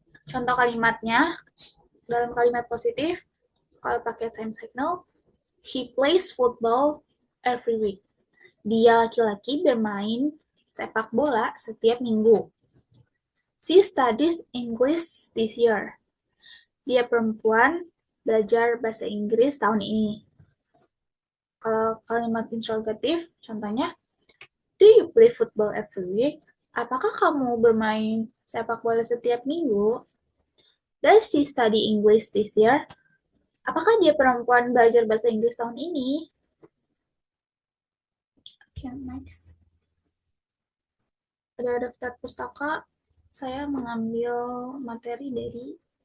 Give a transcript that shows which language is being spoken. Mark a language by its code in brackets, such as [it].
[id] Contoh kalimatnya, dalam kalimat positif, kalau pakai time signal, [en] he plays football every week. [id] Dia laki-laki bermain sepak bola setiap minggu. [en] She studies English this year. [id] Dia perempuan belajar bahasa Inggris tahun ini. Kalau kalimat interrogatif, contohnya, [en] do you play football every week? [id] Apakah kamu bermain sepak bola setiap minggu? [en] Does she study English this year? [id] Apakah dia perempuan belajar bahasa Inggris tahun ini? [en] Okay, next. [id] Pada daftar pustaka, saya mengambil materi dari